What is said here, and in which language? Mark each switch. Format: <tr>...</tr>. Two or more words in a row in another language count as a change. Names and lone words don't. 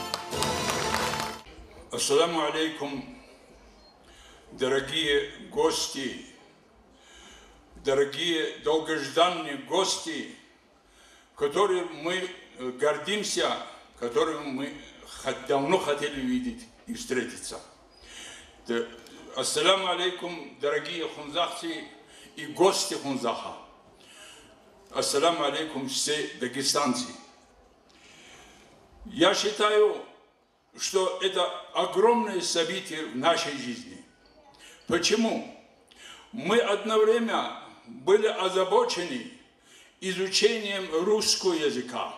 <ar>السلام عليكم,</ar> <ru>дорогие гости, дорогие долгожданные гости, которым мы гордимся, которым мы давно хотели видеть и встретиться.</ru> <ar>السلام عليكم,</ar> <ru>дорогие хунзахцы и гости Хунзаха.</ru> <ar>السلام عليكم,</ar> <ru>все дагестанцы. Я считаю, что это огромное событие в нашей жизни. Почему? Мы одновременно были озабочены изучением русского языка.</ru>